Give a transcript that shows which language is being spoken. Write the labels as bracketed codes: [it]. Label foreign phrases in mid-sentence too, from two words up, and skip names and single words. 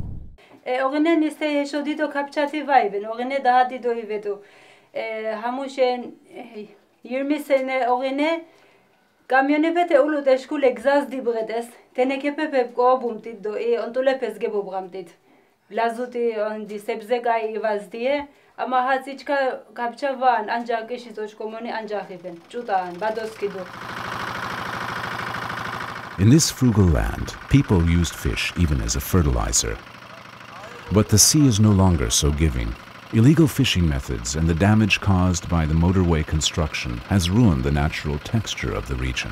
[lzz] ოღონდ ისე შოდიდო კაპჩათი ვაიბენ, ოღონდ დაადიდო ივედო. ჰამუშენ ირმისენე ოღონდ კამიონებეთ ულუდე შკულე გზას დიბღედეს. თენეკეპეპებ კოაბუმტით დო ონტულეფეს გებობღამტით. ლაზუტი ონდი სებზეგაი ვაზდიე. Ama haziçka kapça van ancak eşi toşkomoni ancak eben. Çutan, badoskidu. [en] In this frugal land, people used fish even as a fertilizer. But the sea is no longer so giving. Illegal fishing methods and the damage caused by the motorway construction has ruined the natural texture of the region.